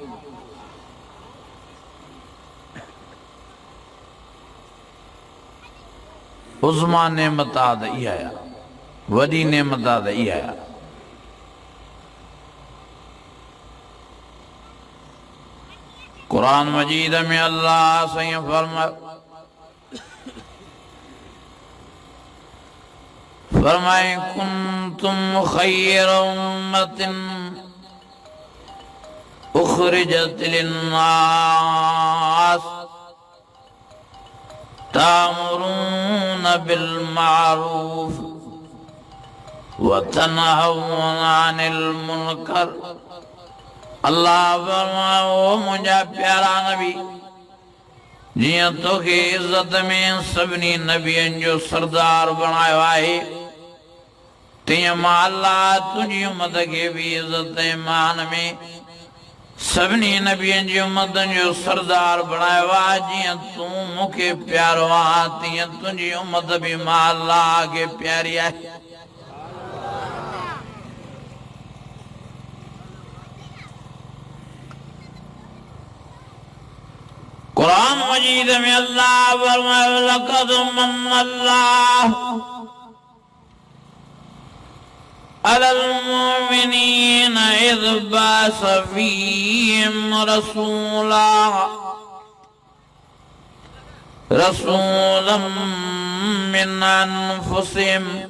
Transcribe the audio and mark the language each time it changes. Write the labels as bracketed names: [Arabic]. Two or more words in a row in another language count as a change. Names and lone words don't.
[Sindhi] उज़मा नेमत आहे त इहा आहे, वॾी नेमत आहे त इहा आहे। कुरान मजीद में अल्लाह साईं [Arabic] फरमाए كنتم خير أمة أخرجت للناس تأمرون بالمعروف وتنهون عن المنكر. [Sindhi] अल्लाह फरमाए ओ मुंहिंजा प्यारा नबी, जियां तोखे इज्जत में सभिनी नबियनि जो सरदार बणायो आहे, तीअं मां अल्लाह तुंहिंजी उम्मत खे बि इज्जत ऐं मान में सभिनी नबियनि जी उम्मतनि जो सरदार बणायो आहे। जीअं तूं मूंखे प्यारो आहे, तीअं तुंहिंजी उम्मत बि मां अल्लाह खे प्यारी आहे। कुरान मजीद में अल्लाह फरमाए [Arabic] لقد منّ الله على المؤمنين إذ بعث فيهم رسولا من أنفسهم